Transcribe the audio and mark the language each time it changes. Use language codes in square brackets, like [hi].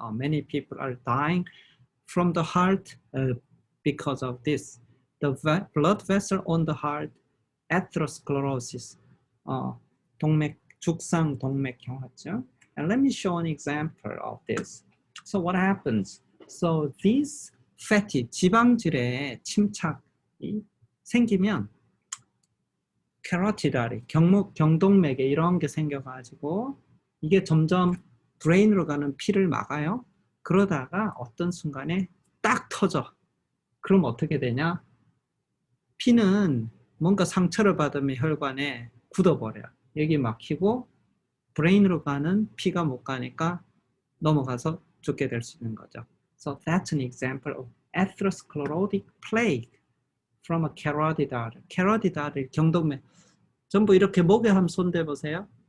[en] Many people are dying from the heart because of this. The blood vessel on the heart, atherosclerosis, [ko] 죽상 동맥경화증. [en] And let me show an example of this. So what happens? So these fatty, [ko] 지방질의 침착이 생기면 캐로티다리, 경동맥에 이런 게 생겨가지고 이게 점점 브레인으로 가는 피를 막아요. 그러다가 어떤 순간에 딱 터져. 그럼 어떻게 되냐? 피는 뭔가 상처를 받으면 혈관에 굳어버려요. 여기 막히고 브레인으로 가는 피가 못 가니까 넘어가서 죽게 될 수 있는 거죠. [en] So that's an example of atherosclerotic plague from a carotid artery. carotid artery, 경동맥. [ko] 전부 이렇게 목에 한번 손대 보세요.